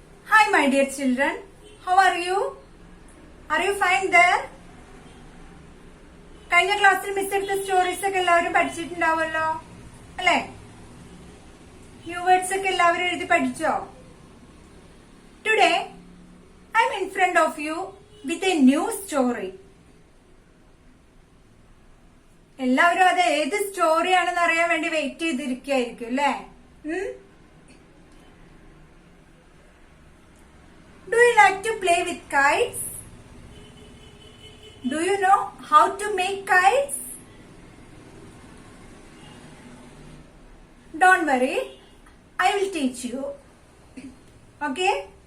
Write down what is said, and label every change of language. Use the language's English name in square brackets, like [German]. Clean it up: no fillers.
[English] Hi my dear children, how are you? Are you fine there? [Malayalam] കഴിഞ്ഞ ക്ലാസ്സിൽ miss എടുത്ത stories ഒക്കെ എല്ലാവരും പഠിച്ചിട്ടുണ്ടാവുമല്ലോ അല്ലെ? ന്യൂ വേർഡ്സ് ഒക്കെ എല്ലാവരും എഴുതി പഠിച്ചോ? [English] Today I'm in front of you with a new story. [Malayalam] എല്ലാവരും അത് ഏത് സ്റ്റോറിയാണെന്ന് അറിയാൻ വേണ്ടി വെയിറ്റ് ചെയ്തിരിക്കുകയായിരിക്കും അല്ലേ? [English] Do you like to play with kites? Do you know how to make kites? Don't worry, I will teach you. Okay?